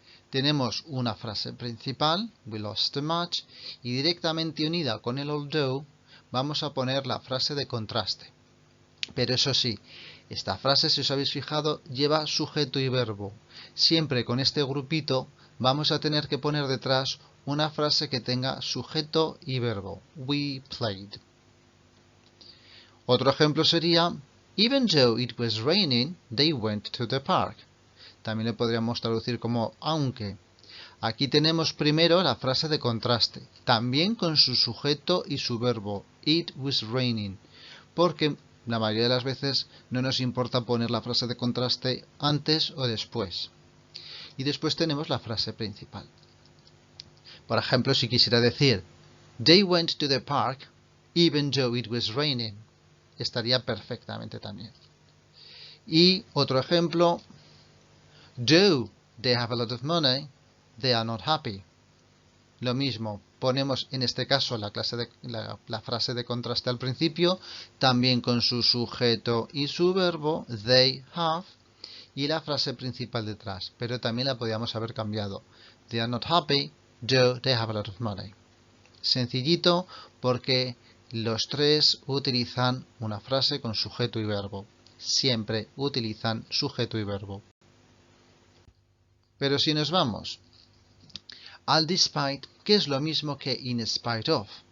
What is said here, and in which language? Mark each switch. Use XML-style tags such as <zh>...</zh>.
<es>Tenemos una frase principal,</es> <en>we lost the match,</en> <es>y directamente unida con el although vamos a poner la frase de contraste. Pero eso sí, esta frase, si os habéis fijado, lleva sujeto y verbo. Siempre con este grupito vamos a tener que poner detrás una frase que tenga sujeto y verbo.</es> <en>We played.</en> <es>Otro ejemplo sería,</es> <en>Even though it was raining, they went to the park.</en> <es>También lo podríamos traducir como aunque. Aquí tenemos primero la frase de contraste, también con su sujeto y su verbo.</es> <en>It was raining.</en> <es>Porque la mayoría de las veces no nos importa poner la frase de contraste antes o después. Y después tenemos la frase principal. Por ejemplo, si quisiera decir</es> <en>They went to the park even though it was raining,</en> <es>estaría perfectamente también. Y otro ejemplo,</es> <en>Though they have a lot of money, they are not happy.</en> <es>Lo mismo, ponemos en este caso la frase de contraste al principio, también con su sujeto y su verbo,</es> <en>they have,</en> <es>y la frase principal detrás, pero también la podíamos haber cambiado.</es> <en>They are not happy, though they have a lot of money.</en> <es>Sencillito porque los tres utilizan una frase con sujeto y verbo. Siempre utilizan sujeto y verbo. Pero si nos vamos al despite, que es lo mismo que in spite of.</es>